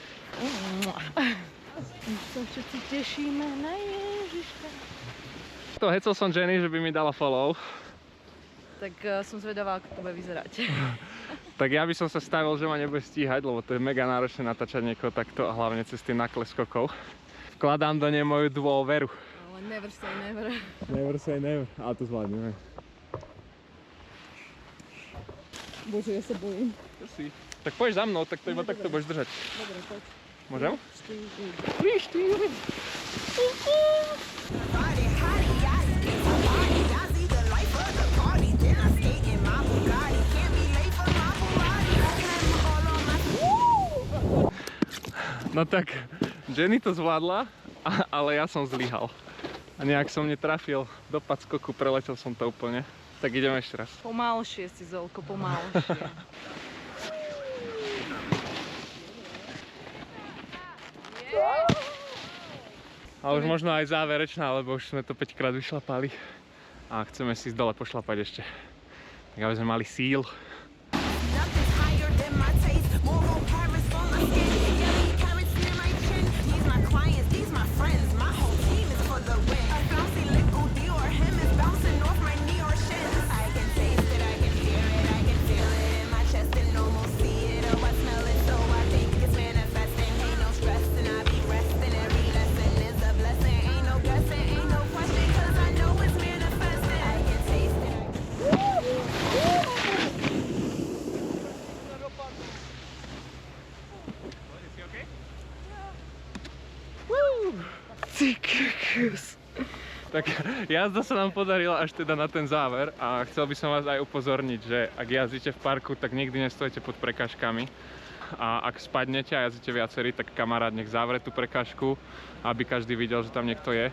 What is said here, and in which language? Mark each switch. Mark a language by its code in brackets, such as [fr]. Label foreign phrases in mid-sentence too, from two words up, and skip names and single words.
[sk] Už sa všetci tešíme na Ježiška. To hecel som Jenny, že by mi dala follow. Tak som zvedavá, ako to bude vyzerať. Tak ja by som sa stavil, že ma nebude stíhať, lebo to je mega náročné natáčať niekoho takto a hlavne cez tie nakle skokov. Vkladám do nej moju dôveru. [en] Ale never say never. Never say never, [sk] ale to zvládneme. Bože, ja sa bojím. Tak pôjdeš za mnou, tak to iba takto budeš držať. Dobre, poď. Môžem? 3, 4. [en] Party, hottie, yachty, it's a party. I see the life of the party. Then I skate in my Bugatti. Can't be late for my Ferrari. I have all on my... [sk] No tak, Jenny to zvládla, ale ja som zlyhal. A nejak som netrafil do padskoku, preletel som to úplne. Tak ideme ešte raz. Pomalšie si, Zolko, pomalšie. A už možno aj záverečná, lebo už sme to 5 krát vyšlapali. A chceme si ísť dole pošlapať ešte. Tak aby sme mali síl. [en] Nothing's higher than my taste. Moro Paris on my skin. Yellow carrots near my chin. These my clients, these my friends. My whole team is for the win. A flouncy little Dior hem is bouncing off my knee or shins. I can taste it, I can hear it, I can feel it in my chest and almost see it. Oh, I smell it, so I think it's manifesting. Ain't no stressing, I be resting. Every lesson is a blessing. Ain't no guessing, ain't no question, 'cause I know it's manifesting. I can taste it. [sk] Tak jazda sa nám podarila až teda na ten záver a chcel by som vás aj upozorniť, že ak jazdíte v parku, tak nikdy nestojete pod prekážkami a ak spadnete a jazdíte viacerí, tak kamarát nech zavre tú prekážku, aby každý videl, že tam niekto je.